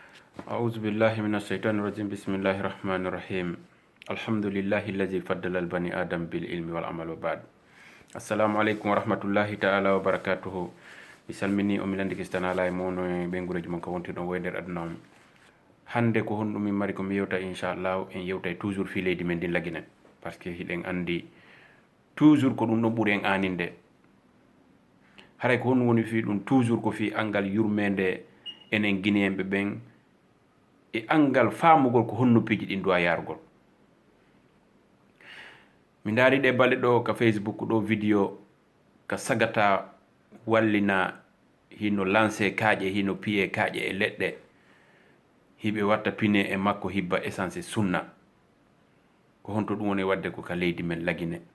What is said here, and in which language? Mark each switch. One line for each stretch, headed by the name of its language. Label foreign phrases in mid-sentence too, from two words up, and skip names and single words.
Arabic: أعوذ بالله من الشيطان الرجيم بسم الله الرحمن الرحيم الحمد لله الذي فضل البني آدم بالعلم والعمل وبعد السلام عليكم ورحمة الله تعالى وبركاته
Fula: misalmini o milandi kistana la mono be ngureji mon ko wonti don wayder aduna hande ko honɗum min mari ko mi yewta inchallah en yewtay toujours fi leydi men din laginen
French: parce que
Fula: hiɗen andi toujours ko ɗum ɗon ɓuuri en aninde haray ko honɗum woni fi ɗum toujours ko fi angal yurmede enen guinéenɓe ɓen e angal famugol ko honnoppiji ɗin duwa yarugol mi daari ɗe balɗe ɗo ka facebook ɗo vidéo ka sagata wallina hino lancé kaaƴe hino piye kaaƴe e leɗɗe hiɓe watta pine e makko hibba essence sunna ko honto ɗum woni wadde ko ka leydi men lagine